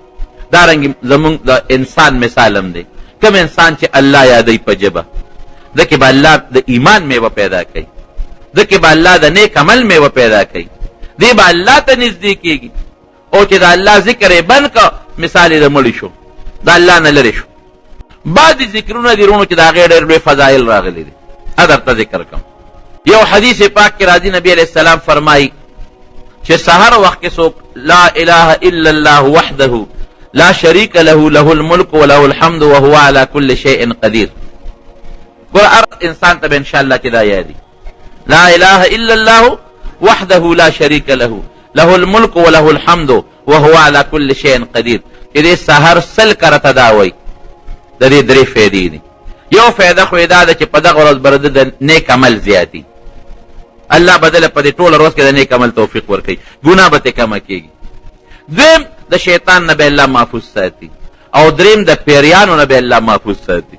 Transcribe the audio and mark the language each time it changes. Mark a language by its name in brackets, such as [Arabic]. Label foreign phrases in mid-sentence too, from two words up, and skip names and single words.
[Pashto] دارنګې زمونږ د انسان مثال هم دی، کم انسان چې الله یادوي په ژبه دکې به الله د ایمان میوه پیدا کوي، دکې به الله د نیک عمل میوه پیدا کوي، دی به الله ته نږدې کېږي. او چې د الله ذکر یې بند که مثال یې د مړي شو، د الله نه لرې شو. بعضې ذکرونه دي رونو چې د هغې ډېر لوی فضایل راغلي دي، درته ذکر کوم. یو حدیث پاک کې راځي، نبی [Arabic] علیہ السلام [Pashto] فرمایي چې سحر وخت کې څوک [Arabic] لا اله الا الله وحده لا شریک له له الملک وله الحمد وهو على كل شيء قدیر. [Pashto] ګور هر انسان ته به انشاءالله چې دا یادي [Arabic] لا اله الا الله وحده لا شریک له له الملک وله الحمد وهو على كل شيء قدیر. [Pashto] چې دې سحر سل کرته دا وایي د دې درې فایدې دي. یو فایده خو یې دا ده چې په دغه ورځ به د نیک عمل زیاتي، الله بدله په دې ټوله ورځ کې د نیک عمل توفیق ورکوي، ګناه به ترې کمه کېږي. دویم د شیطان نه به الله محفوظ ساتي، او دریم د پیریانو نه به الله محفوظ ساتي.